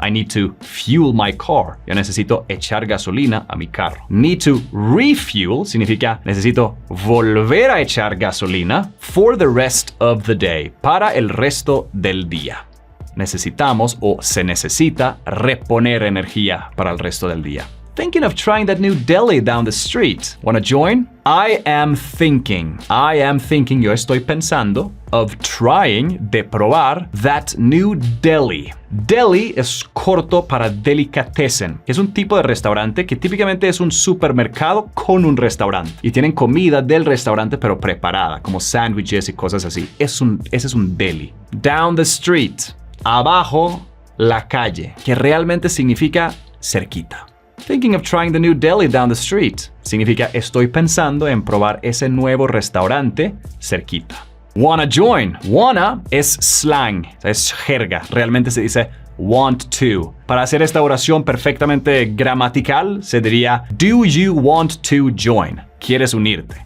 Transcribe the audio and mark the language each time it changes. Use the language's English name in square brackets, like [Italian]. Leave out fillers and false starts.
[English] I need to fuel my car. [Spanish] Yo necesito echar gasolina a mi carro. [English] Need to refuel [Spanish] significa necesito volver a echar gasolina [English] for the rest of the day. [Spanish] Para el resto del día. Necesitamos o se necesita reponer energía para el resto del día. [English] Thinking of trying that new deli down the street. Wanna join? I am thinking, [Spanish] yo estoy pensando, [English] of trying, [Spanish] de probar, [English] that new deli. [Spanish] Deli es corto para delicatessen. Es un tipo de restaurante que típicamente es un supermercado con un restaurante. Y tienen comida del restaurante pero preparada, como sándwiches y cosas así. Ese es un deli. [English] Down the street. [Spanish] Abajo, la calle, que realmente significa cerquita. [English] Thinking of trying the new deli down the street. [Spanish] Significa estoy pensando en probar ese nuevo restaurante cerquita. [English] Wanna join. [Spanish] Wanna es slang, es jerga. Realmente se dice [English] want to. [Spanish] Para hacer esta oración perfectamente gramatical, se diría [English] do you want to join? [Spanish] ¿Quieres unirte?